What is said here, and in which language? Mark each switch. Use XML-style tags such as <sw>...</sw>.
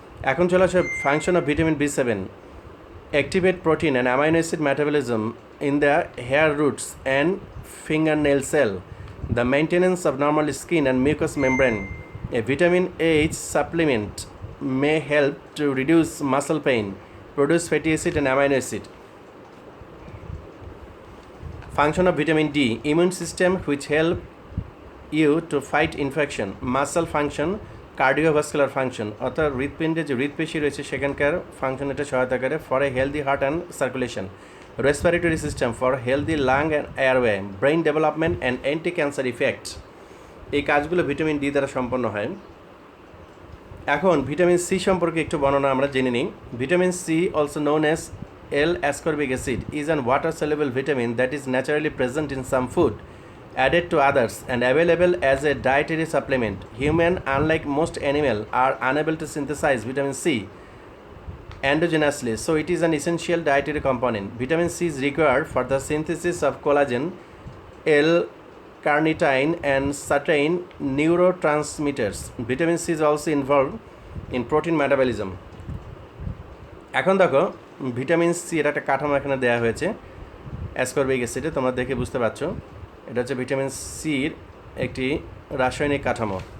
<bn>এখন চলে আসে</bn> <en>function of vitamin B7: activate protein and amino acid metabolism in the hair roots and fingernail cell, the maintenance of normal skin and mucous membrane. A vitamin H supplement may help to reduce muscle pain, produce fatty acid and amino acid. Function of vitamin D: immune system which help you to fight infection, muscle function, cardiovascular function</en> <bn>অর্থাৎ হৃৎপিণ্ডে যে হৃৎপেশি রয়েছে সেখানকার function এটা সহায়তা করে,</bn> <en>For a healthy heart and circulation, respiratory system for healthy lung and airway, brain development and anti cancer effect.</en> <bn>এই কাজগুলো vitamin D দ্বারা সম্পন্ন হয়। এখন ভিটামিন সি সম্পর্কে একটু বর্ণনা আমরা জেনে নিই।</bn> <en>Vitamin C, also known as L-ascorbic acid, is an water-soluble vitamin that is naturally present in some food, added to others, and available as a dietary supplement. Human, unlike most animal, are unable to synthesize vitamin C endogenously, so it is an essential dietary component. Vitamin C is required for the synthesis of collagen, L-carnitine, and certain neurotransmitters. Vitamin C is also involved in protein metabolism.</en> <bn>এখন দেখো vitamin C এর একটা কাঠামো এখানে দেওয়া হয়েছে ascorbic অ্যাসিডে, তোমরা দেখে বুঝতে পারছো এটা হচ্ছে ভিটামিন সির একটি রাসায়নিক কাঠামো।</bn>